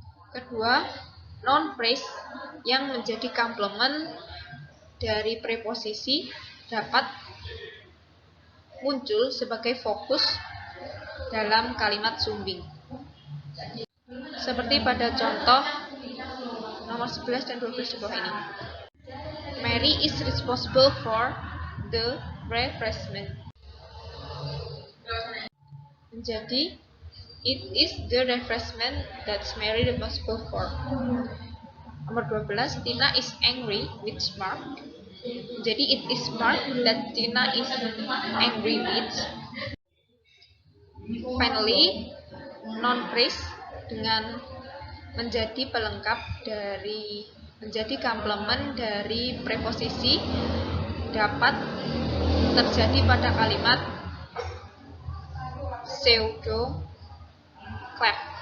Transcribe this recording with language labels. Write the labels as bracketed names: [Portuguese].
[Indonesian] Kedua, noun phrase yang menjadi komplement dari preposisi dapat muncul sebagai fokus dalam kalimat sumbing. Seperti pada contoh nomor 11 dan 12 di bawah ini. [English] Mary is responsible for the refreshment. [Indonesian] Menjadi [English] it is the refreshment that Mary responsible for. [Indonesian] Nomor 12, [English] Tina is angry with Mark. [Indonesian] Jadi [English] it is Mark that Tina is angry with. Finally, [Indonesian] noun phrase dengan menjadi pelengkap dari menjadi komplement dari preposisi dapat terjadi pada kalimat pseudo clap.